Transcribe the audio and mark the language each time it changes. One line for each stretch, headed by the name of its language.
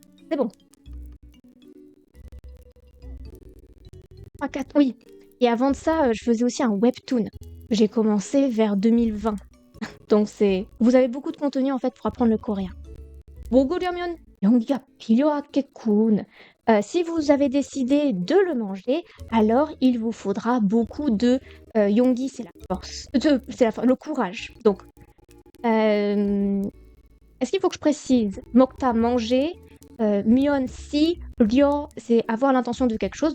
French: C'est bon. 3, 4, oui. Et avant de ça, je faisais aussi un webtoon. J'ai commencé vers 2020. Donc vous avez beaucoup de contenu en fait pour apprendre le coréen.
Korean: 먹으려면 용기가 필요하겠군.
French: Si vous avez décidé de le manger, alors il vous faudra beaucoup de yonggi, c'est la force. C'est le courage. Donc, est-ce qu'il faut que je précise? Mokta, manger. Myon, si. Ryo, c'est avoir l'intention de quelque chose.